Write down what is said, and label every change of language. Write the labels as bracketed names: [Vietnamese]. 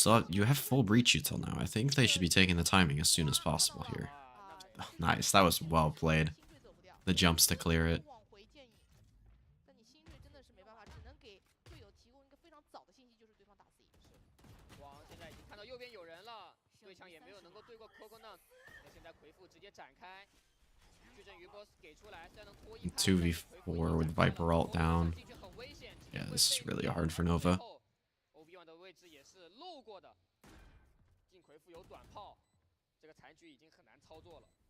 [English] You have full breach util now. I think they should be taking the timing as soon as possible here. Nice. That was well played. The jumps to clear it. [Chinese] 往回建议，但你新锐真的是没办法，只能给队友提供一个非常早的信息，就是对方打 C。王现在已经看到右边有人了，对枪也没有能够对过 Coconut。那现在回复直接展开，矩阵余波给出来，虽然能拖一拍。 [English] 2v4 with Viper ult down. Yeah, this is really hard for Nova. [Chinese] Obi-Wan 的位置也是漏过的，进回复有短炮，这个残局已经很难操作了。